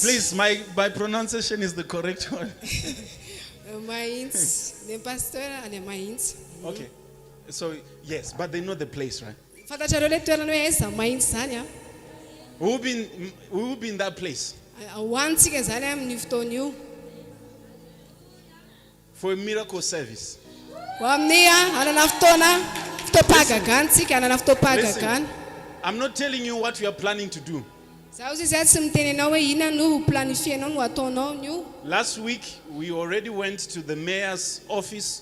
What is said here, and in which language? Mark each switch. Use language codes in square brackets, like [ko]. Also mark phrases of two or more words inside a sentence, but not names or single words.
[en] Please, my pronunciation is the correct one. [mg] Mahitsy. Ny pastora any Mahitsy. [en] Okay. So, yes, but they know the place, right? [mg] Fantatrareo le toerana hoe aiza Mahitsy zany a. [en] We will be in that place [mg] Hoantsika zany amin'ny fotoana io. [en] for a miracle service. Listen, I'm not telling you what we are planning to do. Last week, we already went to the mayor's office.